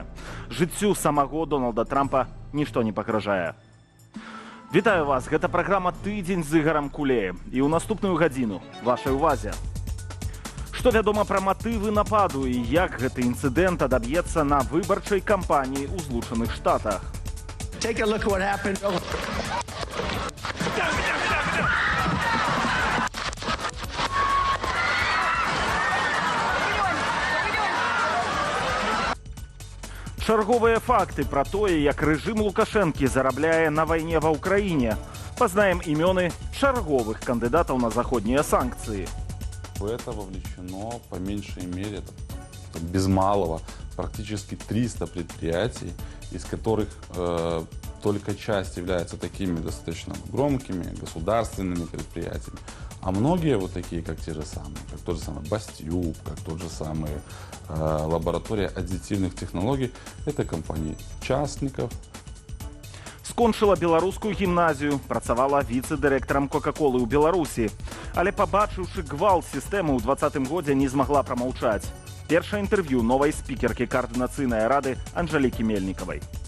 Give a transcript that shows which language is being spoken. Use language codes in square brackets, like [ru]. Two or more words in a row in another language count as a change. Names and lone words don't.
[be] Жыццю самого Дональда Трампа нішто не пагражае. Вітаю вас, гэта праграма «Тыдзень з Ігарам Кулеем». І ў наступную гадзіну вашай увазе. Што вядома пра матывы нападу і як гэты інцыдэнт адаб'ецца на выбарчай кампаніі ў Злучаных Штатах? [en] Take a look at what happened. [be] Чарговыя факты пра тое, як рэжым Лукашэнкі зарабляе на вайне ва ўкраіне. Пазнаем імёны чарговых кандыдатаў на заходнія санкцыі. [ru] В это вовлечено по меньшей мере, без малого, практически 300 предприятий, из которых только часть являются такими достаточно громкими, государственными предприятиями. А многие вот такие, как те же самые, как тот же самый Бастюб, как тот же самый лаборатория аддитивных технологий, это компании частников. [be] Скончыла беларускую гімназію, працавала віцэ-дырэктарам Кока-колы ў Беларусі. Але пабачыўшы гвалт сістэмы ў 2020 годзе не змагла прамаўчаць. Першае інтэрв'ю новай спікеркі каардынацыйнай рады Анжэлікі Мельнікавай.